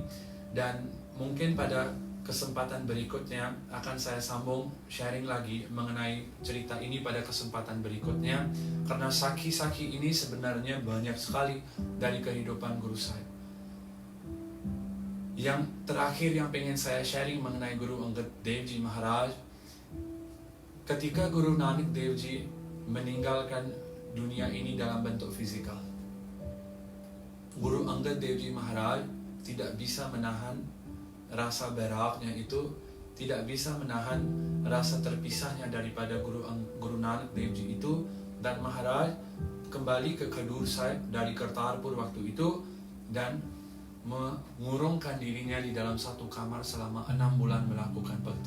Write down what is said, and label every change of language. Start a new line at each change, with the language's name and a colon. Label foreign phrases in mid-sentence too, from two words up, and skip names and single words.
Indonesian: Dan mungkin pada kesempatan berikutnya akan saya sambung sharing lagi mengenai cerita ini pada kesempatan berikutnya, karena sakhi-sakhi ini sebenarnya banyak sekali dari kehidupan Guru Sahib. Yang terakhir yang pengen saya sharing mengenai Guru Angad Dev Ji Maharaj, ketika Guru Nanak Dev Ji meninggalkan dunia ini dalam bentuk fisikal, Guru Angad Dev Ji Maharaj tidak bisa menahan rasa beraknya itu, tidak bisa menahan rasa terpisahnya daripada Guru Nanak Dev Ji itu, dan Maharaj kembali ke Khadur Sahib dari Kartarpur waktu itu dan mengurungkan dirinya di dalam satu kamar selama 6 bulan melakukan bhakti.